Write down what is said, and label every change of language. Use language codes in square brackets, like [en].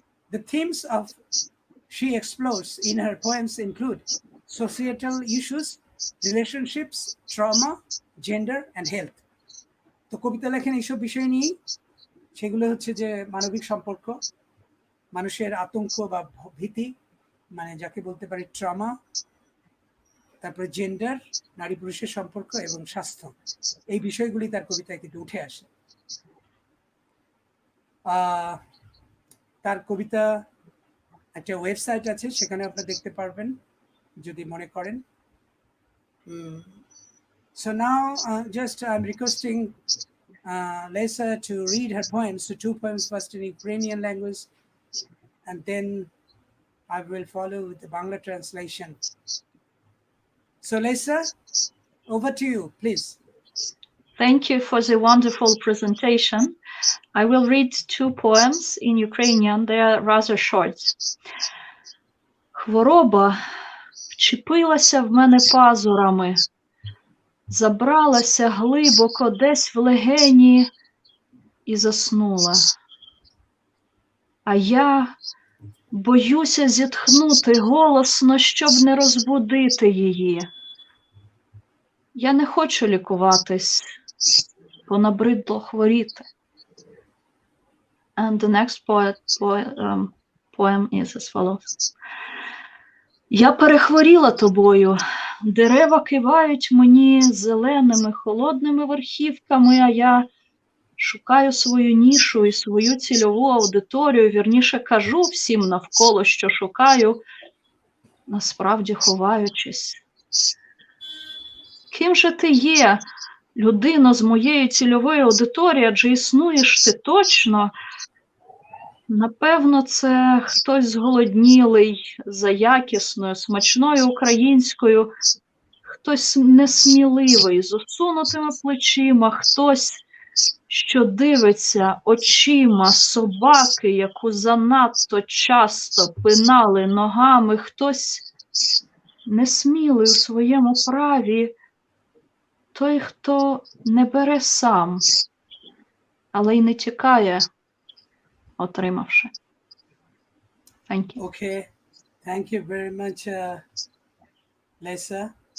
[en] The themes of she explores in her poems include societal issues, relationships, trauma, gender, and health. [bn] তো কবিতা লেখেন এইসব বিষয় নিয়েই. সেগুলো হচ্ছে যে মানবিক সম্পর্ক, মানুষের আতঙ্ক বা ভীতি, মানে যাকে বলতে পারি ট্রমা, তারপরে জেন্ডার, নারী পুরুষের সম্পর্ক, এবং স্বাস্থ্য. এই বিষয়গুলি তার কবিতায় কিন্তু উঠে আসে. তার কবিতা একটা ওয়েবসাইট আছে, সেখানে আপনারা দেখতে পারবেন যদি মনে করেন. [en] So now just I'm requesting Lesa to read her poems, so 2 poems first in Ukrainian language, and then I will follow with the Bangla translation. So Lesa, over to you, please. Thank you for the wonderful presentation. I will read 2 poems in Ukrainian. They are rather short. [uk] Хвороба вчепилася в мене пазурами, забралася глибоко десь в легені і заснула. А я боюся зітхнути голосно, щоб не розбудити її. Я не хочу лікуватись, бо набридло хворіти. [en] And the next poem is as follows. [uk] Я перехворіла тобою, дерева кивають мені зеленими холодними верхівками, а я шукаю свою нішу і свою цільову аудиторію, вірніше кажу всім навколо, що шукаю, насправді ховаючись. Ким же ти є, людино з моєї цільової аудиторії, адже існуєш ти точно? Напевно, це хтось зголоднілий за якісною, смачною українською, хтось несміливий, з осунутими плечима, хтось, що дивиться очима собаки, яку занадто часто пинали ногами, хтось несмілий у своєму праві, той, хто не бере сам, але й не тікає, отримавши. [en] Thank you. Okay, thank you very much, Lesa.